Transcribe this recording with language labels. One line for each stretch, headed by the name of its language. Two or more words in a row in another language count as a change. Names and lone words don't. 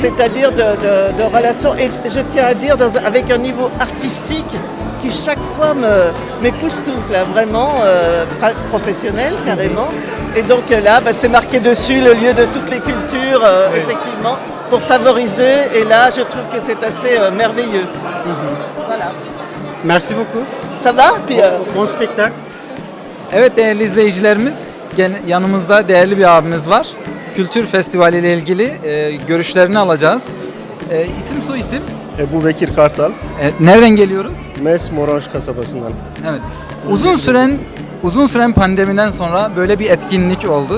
French: c'est-à-dire de relations, et je tiens à dire avec un niveau artistique qui chaque fois m'époustoufle, là, vraiment professionnel carrément. Et donc là, c'est marqué dessus le lieu de toutes les cultures, Oui. effectivement, pour favoriser, et là je trouve que c'est assez merveilleux. Voilà. Merci beaucoup. Ça va? Puis, Bon spectacle.
Turkish: Evet değerli izleyicilerimiz, yanımızda değerli bir abimiz var. Kültür Festivali ile ilgili görüşlerini alacağız. İsim soy isim. Ebu Bekir Kartal, Nereden geliyoruz? Mes Moranj kasabasından. Evet. Uzun süren pandemiden sonra böyle bir etkinlik oldu.